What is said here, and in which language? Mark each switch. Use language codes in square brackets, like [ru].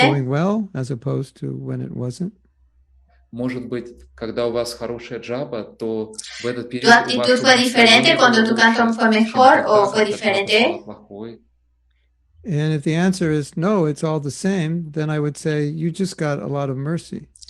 [en] Going well as opposed to when it wasn't? [ru] Может быть, когда у вас хорошая джапа, то в этот период [es] ¿Tu actitud fue diferente cuando tu canto fue mejor o fue diferente? [en] And if the answer is no, it's all the same, then I would say you just got a lot of mercy.